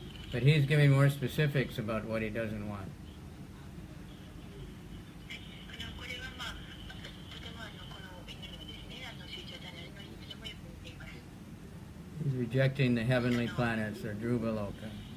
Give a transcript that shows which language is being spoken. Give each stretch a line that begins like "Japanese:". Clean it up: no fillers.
English: But he's giving more specifics about what he doesn't want.
Japanese: これはとてもこの祈りはですねシーチャータの祈りにとてもよく似ています。
English: He's rejecting the heavenly planets or Dhruva Loka.